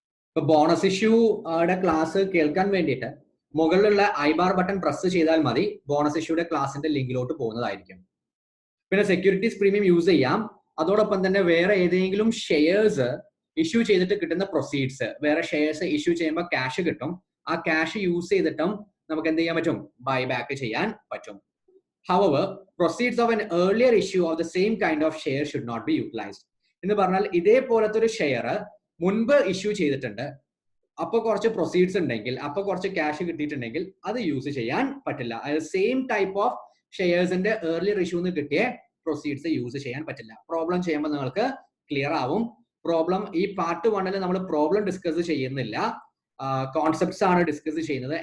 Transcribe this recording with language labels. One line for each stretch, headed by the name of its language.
Malayalam: ഇപ്പൊ bonus ഇഷ്യൂയുടെ class കേൾക്കാൻ വേണ്ടിയിട്ട് മുകളിലുള്ള ഐബാർ ബട്ടൺ പ്രസ് ചെയ്താൽ മതി, ബോണസ് ഇഷ്യൂയുടെ ക്ലാസിന്റെ ലിങ്കിലോട്ട് പോകുന്നതായിരിക്കും. പിന്നെ സെക്യൂരിറ്റീസ് പ്രീമിയം യൂസ് ചെയ്യാം. അതോടൊപ്പം തന്നെ വേറെ ഏതെങ്കിലും ഷെയർസ് ഇഷ്യൂ ചെയ്തിട്ട് കിട്ടുന്ന പ്രൊസീഡ്സ്, വേറെ ഷെയർസ് ഇഷ്യൂ ചെയ്യുമ്പോൾ ക്യാഷ് കിട്ടും, ആ ക്യാഷ് യൂസ് ചെയ്തിട്ടും നമുക്ക് എന്ത് ചെയ്യാൻ പറ്റും? ബൈബാക്ക് ചെയ്യാൻ പറ്റും.
English: However, proceeds of an earlier issue of the same kind of share should not be utilized.
Malayalam: എന്ന് പറഞ്ഞാൽ ഇതേപോലത്തെ ഒരു ഷെയർ മുൻപ് ഇഷ്യൂ ചെയ്തിട്ടുണ്ട്, അപ്പൊ കുറച്ച് പ്രൊസീഡ്സ് ഉണ്ടെങ്കിൽ, അപ്പൊ കുറച്ച് ക്യാഷ് കിട്ടിയിട്ടുണ്ടെങ്കിൽ അത് യൂസ് ചെയ്യാൻ പറ്റില്ല. അതായത് സെയിം ടൈപ്പ് ഓഫ് ഷെയർസിന്റെ ഏർലിയർ ഇഷ്യൂന്ന് കിട്ടിയ പ്രൊസീഡ്സ് യൂസ് ചെയ്യാൻ പറ്റില്ല. പ്രോബ്ലം ചെയ്യുമ്പോൾ നിങ്ങൾക്ക് ക്ലിയർ ആവും. പ്രോബ്ലം ഈ പാർട്ട് 1 നമ്മൾ പ്രോബ്ലം ഡിസ്കസ് ചെയ്യുന്നില്ല, കോൺസെപ്റ്റ്സ് ആണ് ഡിസ്കസ് ചെയ്യുന്നത്.